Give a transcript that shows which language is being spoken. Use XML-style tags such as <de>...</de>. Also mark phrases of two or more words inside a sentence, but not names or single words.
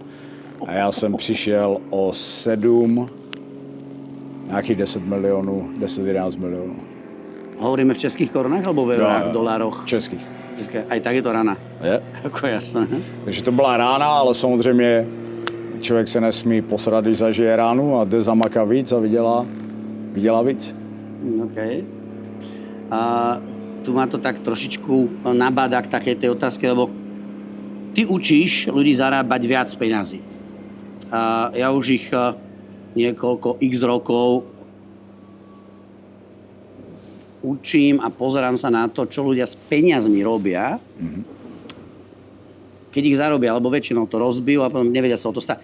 <cs>A já jsem přišel o 7, nějakých 10 milionů, 10-11 milionů.</cs> <sk>Hovoríme v českých korunách alebo v eurách, dolároch?</sk> <cs>Českých.</cs> <sk>Aj tak je to rana.</sk> <cs>Je.</cs> <sk>Ako jasné.</sk> <cs>Takže to byla rána, ale samozřejmě člověk se nesmí posrat, když zažije ránu a jde zamaká víc a vydělá víc.</cs> <sk>OK. A tu ma to tak trošičku nabáda k takej tej otázke, lebo ty učíš ľudí zarábať viac peňazí. A ja už ich niekoľko x rokov učím a pozerám sa na to, čo ľudia s peniazmi robia, keď ich zarobia, alebo väčšinou to rozbijú a potom nevedia sa o to stať.</sk>